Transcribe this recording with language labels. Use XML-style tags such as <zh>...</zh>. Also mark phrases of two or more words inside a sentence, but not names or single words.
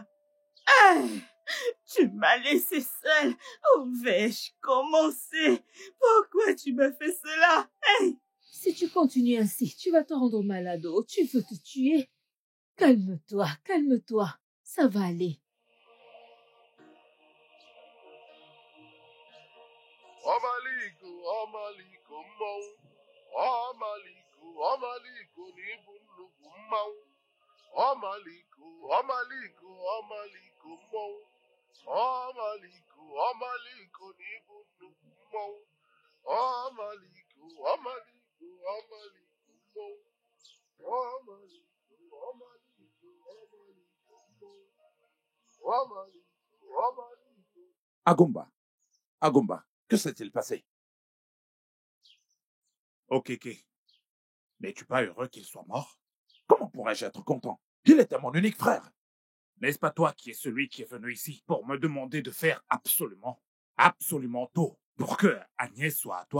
<fr>Hey, tu m'as laissé seule. Où vais-je commencer? Pourquoi tu me fais cela? Hey. Si tu continues ainsi, tu vas te rendre malade. Oh, tu veux te tuer. Calme-toi, calme-toi. Ça va aller.</fr> <ig>Amaliko, mmọnwụ. Amaliko, n'ibu nnukwu mmanwụ. Amaliko, mmọnwụ. Amaliko, n'ibu nnukwu mmanwụ. Amaliko, mmọnwụ.</ig> <fr>Agumba, que s'est-il passé? Ok. N'es-tu pas heureux qu'il soit mort? Comment pourrais-je être content? Il était mon unique frère. N'est-ce pas toi qui es celui qui est venu ici pour me demander de faire absolument tout pour que Agnès soit à toi?</fr>